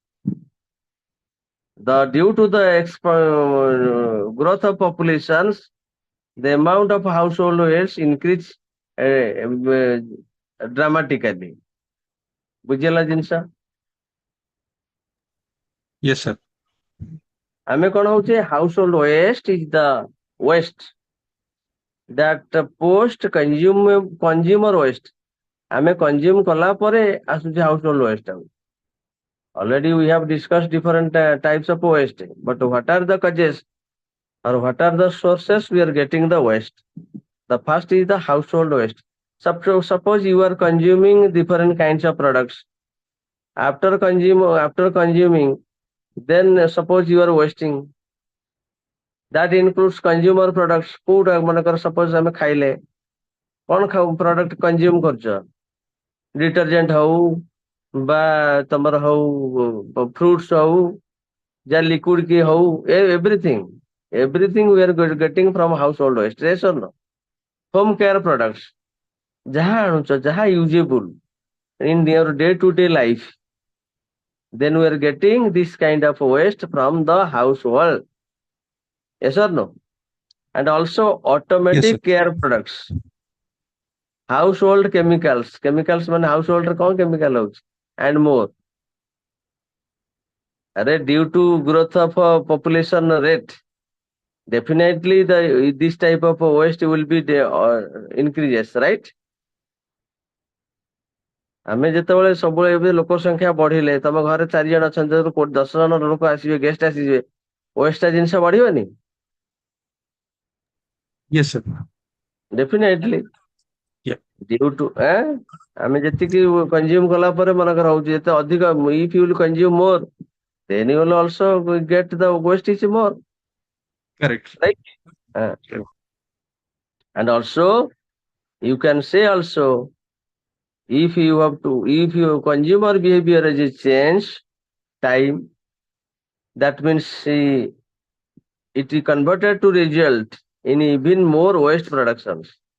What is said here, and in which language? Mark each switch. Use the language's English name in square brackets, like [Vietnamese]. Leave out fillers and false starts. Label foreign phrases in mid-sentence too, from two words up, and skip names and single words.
[English] Due to the growth of populations, the amount of household waste increase dramatically. [Odia] ବୁଝିଲା ଜିନିଷ। [English] Yes sir. [Odia] ଆମେ କଣ ହଉଛି, [English] household waste is the waste that post consumer waste, [Odia] ଆମେ consume କଲା ପରେ ଆସୁଛି [English] household waste। Already we have discussed different types of waste, but what are the causes or what are the sources we are getting the waste? The first is the household waste. Suppose you are consuming different kinds of products. After consuming, then suppose you are wasting. That includes consumer products, food, [Odia] ମନେକର suppose ଆମେ ଖାଇଲେ, କଣ [English] product consume [Odia] କରୁଛ? Detergent ହଉ ବା ତମର ହଉ, fruits ହଉ, ଯା liquid କି ହଉ, [English] everything we are getting from household waste, yes or no? Home care products, [Odia] ଯାହା ଆଣୁଛ, ଯାହା [English] usable in your day to day life, then we are getting this kind of waste from the household, yes or no? And also Yes sir. automatic care products, household chemicals ମାନେ household [Odia] ରେ କଣ [English] chemical ହଉଛି, and more. Due to growth of population rate, definitely this type of waste will be increases, right? [Odia] ଆମେ ଯେତେବେଳେ ସବୁବେଳେ ଏବେ ଲୋକ ସଂଖ୍ୟା ବଢିଲେ, ତମ ଘରେ 4 ଜଣ ଅଛନ୍ତି, 10 ଜଣ ଲୋକ ଆସିବେ, ଗେଷ୍ଟ ଆସିଯିବେ, ୱେଷ୍ଟ ଜିନିଷ ବଢିବନି? [English] Yes sir. Definitely. Yeah. Due to [Odia] ଆମେ ଯେତିକି କନଜ୍ୟୁମ କଲା ପରେ ମନେକର ହଉଛି, ଯେତେ ଅଧିକ, [English] if you will consume more, then you will also get the waste is more, Correct. right? And also you can say also, if your consumer behavior is changed time, that means it is converted to result in even more waste productions.